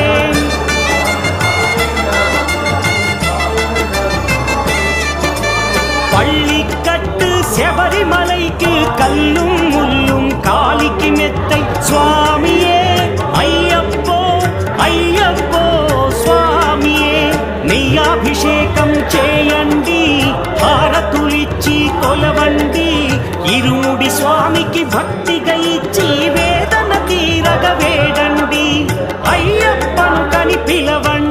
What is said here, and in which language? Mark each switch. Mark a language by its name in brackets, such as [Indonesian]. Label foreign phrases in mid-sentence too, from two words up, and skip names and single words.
[Tamil] பள்ளிக்கட்டு சபரிமலைக்கு கல்லும் முள்ளும் காலிக்கு மெத்தை சுவாமியே ஐயப்போ ஐயப்போ சுவாமியே [Telugu] నెయ్యాభిషేకం చేయండి హారతులిచ్చి కొలవండి ఇరుముడి స్వామికి భక్తిగా ఇచ్చి వేదన తీరగ వేడండి అయ్యప్పను కని పిలవ